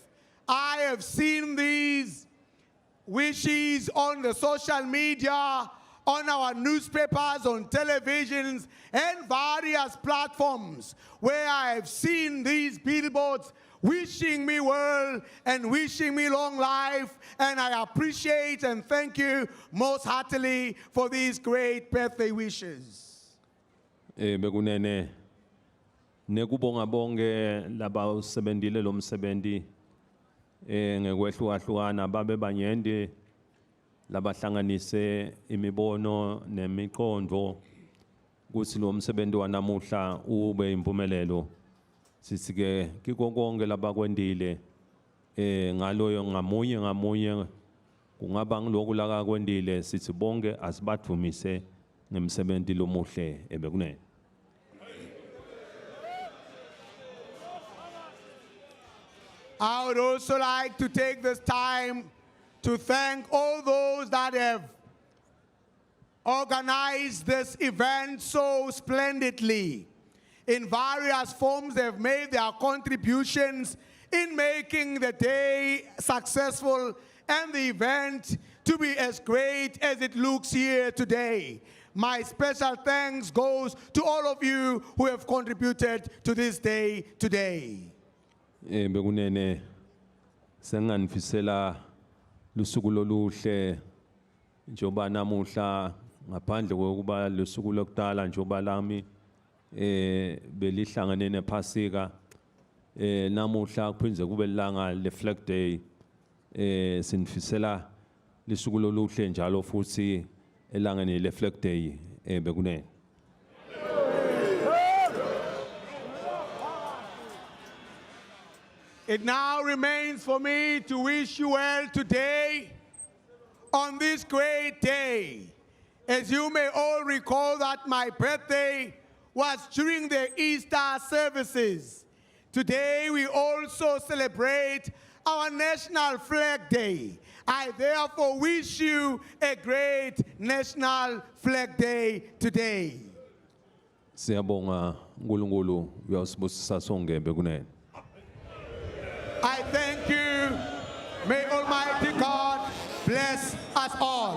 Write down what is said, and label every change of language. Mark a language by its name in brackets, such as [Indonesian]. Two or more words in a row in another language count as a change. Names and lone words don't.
[English] I have seen these wishes on the social media, on our newspapers, on televisions, and various platforms where I have seen these billboards wishing me well and wishing me long life, and I appreciate and thank you most heartily for these great birthday wishes. [Swati] Bekunene nekubonga bonke laba usebentile lo msebenzi ngekwehlukahlukana babe banyende labahlanganise imibono nemiqondo ukuthi lo msebenzi wanamuhla ube impumelelo. Sithi ke kiko konke labakwendile ngaloyo ngamunye kungaba ngiloku la kwendile sithi bonke asibathumise ngemsebenzi lomuhle bekunene. [English] I would also like to take this time to thank all those that have organized this event so splendidly. in various forms. They've made their contributions in making the day successful and the event to be as great as it looks here today. My special thanks goes to all of you who have contributed to this day today. [Swati] Bekunene senganifisela lusuku loluhle njoba namuhla ngaphandle kokuba lusuku lokudala njoba lami belihlangane nephasika namuhla kuphinze kube lilanga le Flag Day sinifisela lisuku loluhle njalo futhi elangeni le Flag Day bekunene. [English] It now remains for me to wish you well today on this great day. As you may all recall that my birthday was during the Easter services. Today we also celebrate our National Flag Day. I therefore wish you a great National Flag Day today. [Swati] Siyabonga uNkulunkulu uyasibusisa sonke bekunene. [English] I thank you. May Almighty God bless us all.